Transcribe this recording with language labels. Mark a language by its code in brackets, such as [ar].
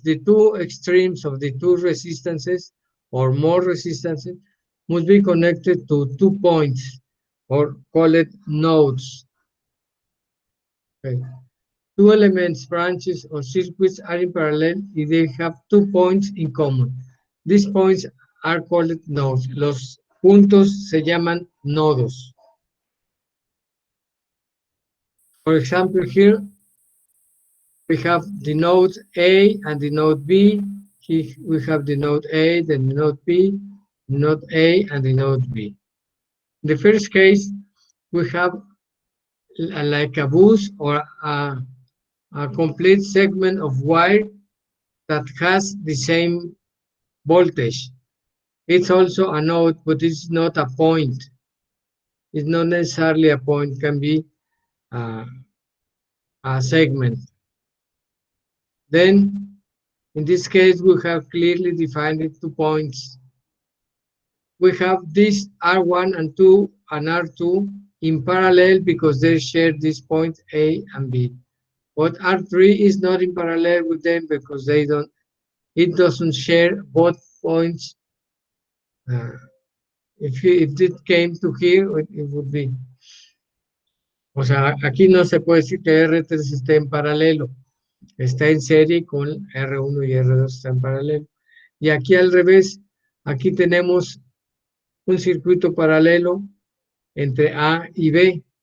[en] The two extremes of the two resistances or more resistances must be connected to 2 points, or call it nodes. Okay. Two elements, branches, or circuits are in parallel if they have 2 points in common. These points are called nodes. [es] Los puntos se llaman nodos. [en] For example, here we have the node A and the node B. Here we have the node A, then the node B, node A, and the node B. In the first case, we have like a bus or a complete segment of wire that has the same voltage. It's also a node, but it's not a point. It's not necessarily a point, can be a segment. Then, in this case, we have clearly defined 2 points. We have this R1 and 2 and R2 in parallel because they share this point A and B. But R3 is not in parallel with them because it doesn't share both points. If it came to here, it would be. [es] O sea, aquí no se puede decir que R3 esté en paralelo. Está en serie con R1 y R2 está en paralelo. Y aquí al revés, aquí tenemos un circuito paralelo entre A y B.